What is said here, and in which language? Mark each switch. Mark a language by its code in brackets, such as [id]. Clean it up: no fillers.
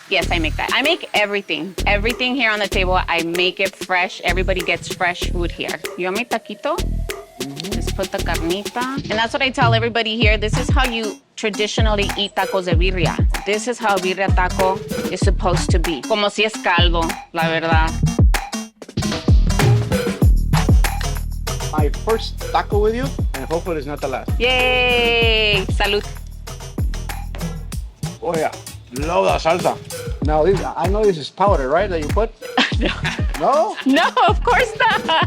[en] Yes, I make that. I make everything. Everything here on the table, I make it fresh. Everybody gets fresh food here. You want me taquito? Just put the carnita. And that's what I tell everybody here. This is how you traditionally eat tacos de birria. This is how birria taco is supposed to be. [es] Como si es caldo, la verdad. [en] My first taco with you, and hopefully it's not the last. Yay! Salud. Oh yeah, love the salsa. Now, I know this is powder, right, that you put? No. No? No, of course not.